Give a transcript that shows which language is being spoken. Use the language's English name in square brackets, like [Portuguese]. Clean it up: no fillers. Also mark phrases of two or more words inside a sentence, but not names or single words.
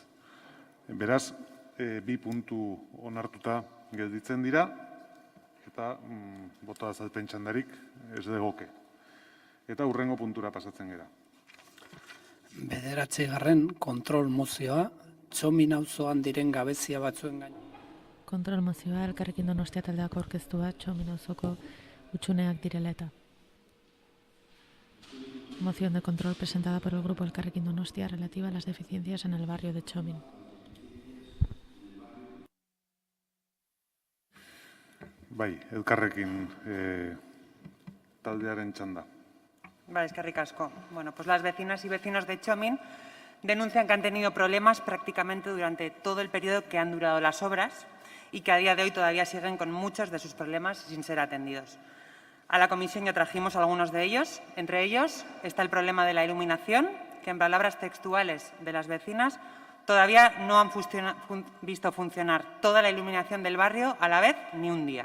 [Basque] Beraz, 2 puntu onartuta gelditzen dira, eta boto azalpen txandarik ez degoke. Eta hurrengo puntura pasatzen gera. 9. kontrol mozioa, Txomin auzoan diren gabezia batzuen gain. Kontrol mozioa, Elkarrekin Donostia taldeak aurkeztua, Txomin auzoko hutsuneak direla eta. [Spanish] Moción de control presentada por el Grupo Elkarrekin Donostia relativa a las deficiencias en el barrio de Txomin. [Basque] Bai, Elkarrekin taldearen txanda. Eskerrik asko. [Spanish] Bueno, pues las vecinas y vecinos de Txomin denuncian que han tenido problemas prácticamente durante todo el periodo que han durado las obras y que a día de hoy todavía siguen con muchos de sus problemas sin ser atendidos. A la comisión ya trajimos algunos de ellos. Entre ellos está el problema de la iluminación, que en palabras textuales de las vecinas todavía no han visto funcionar toda la iluminación del barrio a la vez ni un día.